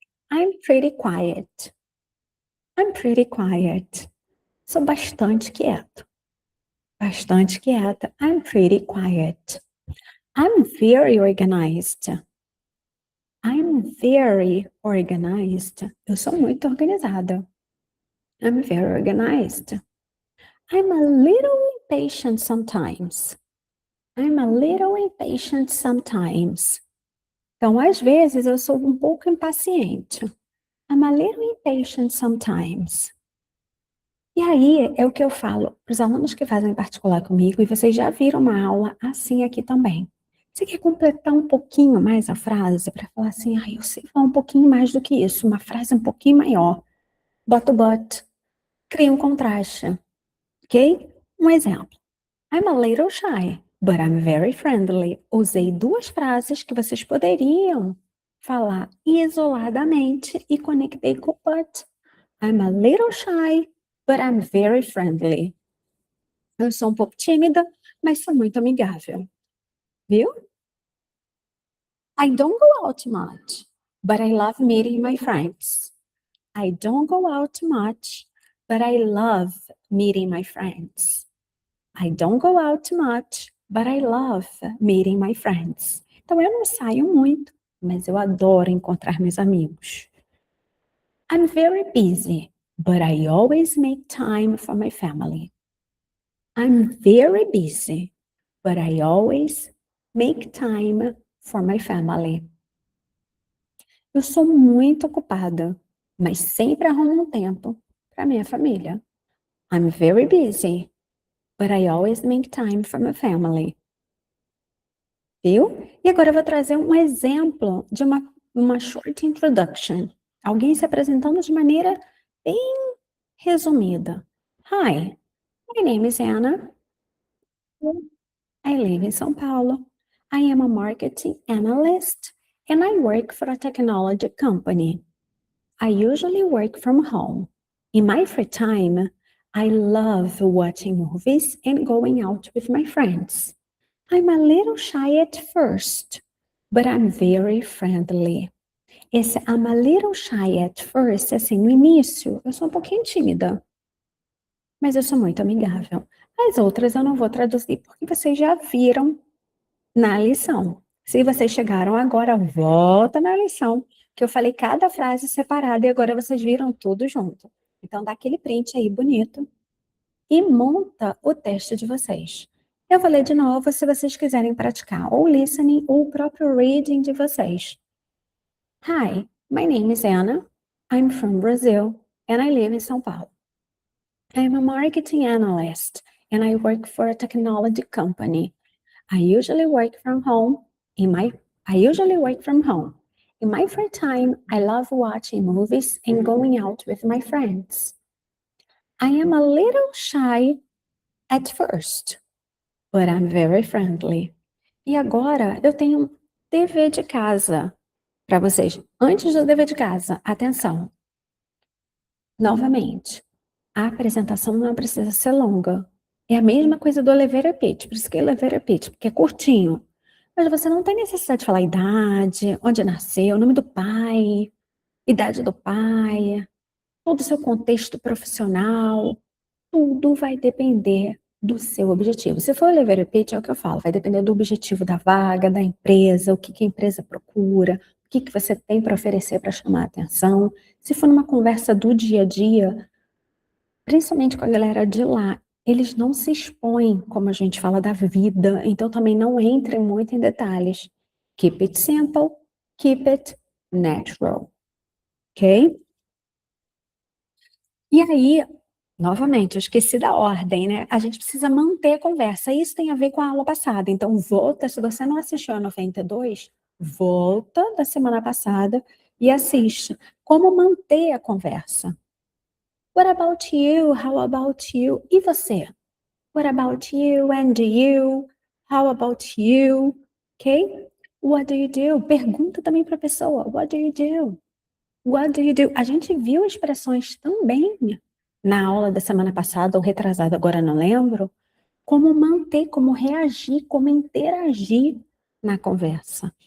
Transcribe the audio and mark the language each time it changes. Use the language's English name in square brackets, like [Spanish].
[English] I'm pretty quiet. I'm pretty quiet. [Portuguese] Sou bastante quieto. Bastante quieta. [English] I'm pretty quiet. I'm very organized. I'm very organized. [Portuguese] Eu sou muito organizada. [English] I'm very organized. I'm a little impatient sometimes. I'm a little impatient sometimes. [Portuguese] Então, às vezes, eu sou um pouco impaciente. [English] I'm a little impatient sometimes. [Portuguese] E aí é o que eu falo para os alunos que fazem particular comigo, e vocês já viram uma aula assim aqui também. Você quer completar um pouquinho mais a frase para falar assim, eu sei falar um pouquinho mais do que isso, uma frase um pouquinho maior. Bota o but, cria um contraste, ok? Um exemplo. [English] I'm a little shy, but I'm very friendly. [Portuguese] Usei duas frases que vocês poderiam falar isoladamente e conectei com o but. [English] I'm a little shy, but I'm very friendly. [Portuguese] Eu sou um pouco tímida, mas sou muito amigável. Viu? [English] I don't go out much, but I love meeting my friends. I don't go out much, but I love meeting my friends. I don't go out much, but I love meeting my friends. [Portuguese] Então eu não saio muito, mas eu adoro encontrar meus amigos. [English] I'm very busy, but I always make time for my family. I'm very busy, but I always make time for my family. [Portuguese] Eu sou muito ocupada, mas sempre arrumo um tempo para minha família. [English] I'm very busy, but I always make time for my family. [Portuguese] Viu? E agora eu vou trazer um exemplo de uma short introduction. Alguém se apresentando de maneira bem resumida. [English] Hi, my name is Anna. I live in São Paulo. I am a marketing analyst and I work for a technology company. I usually work from home. In my free time, I love watching movies and going out with my friends. I'm a little shy at first, but I'm very friendly. [Portuguese] Esse [English] I'm a little shy at first, [Portuguese] assim, no início, eu sou um pouquinho tímida, mas eu sou muito amigável. As outras eu não vou traduzir porque vocês já viram na lição. Se vocês chegaram agora, volta na lição, que eu falei cada frase separada e agora vocês viram tudo junto. Então dá aquele print aí bonito e monta o teste de vocês. Eu vou ler de novo se vocês quiserem praticar ou listening ou o próprio reading de vocês. [English] Hi, my name is Anna. I'm from Brazil and I live in São Paulo. I'm a marketing analyst and I work for a technology company. I usually work from home. In my free time, I love watching movies and going out with my friends. I am a little shy at first, but I'm very friendly. [Portuguese] E agora eu tenho um dever de casa para vocês. Antes do dever de casa, atenção. Novamente, a apresentação não precisa ser longa. É a mesma coisa do elevator pitch, por isso que é elevator pitch, porque é curtinho. Mas você não tem necessidade de falar idade, onde nasceu, nome do pai, idade do pai, todo o seu contexto profissional, tudo vai depender do seu objetivo. Se for elevator pitch, é o que eu falo, vai depender do objetivo da vaga, da empresa, o que a empresa procura, o que você tem para oferecer para chamar a atenção. Se for numa conversa do dia a dia, principalmente com a galera de lá, eles não se expõem, como a gente fala, da vida, então também não entrem muito em detalhes. [English] Keep it simple, keep it natural, ok? [Portuguese] E aí, novamente, eu esqueci da ordem, né? A gente precisa manter a conversa. Isso tem a ver com a aula passada. Então, volta, se você não assistiu a 92, volta da semana passada e assiste. Como manter a conversa? [English] What about you? How about you? [Portuguese] E você? [English] What about you and you? How about you? ok? What do you do? [Portuguese] Pergunta também para a pessoa, [English] what do you do? What do you do? [Portuguese] A gente viu expressões também na aula da semana passada ou retrasada, agora não lembro, como manter, como reagir, como interagir na conversa.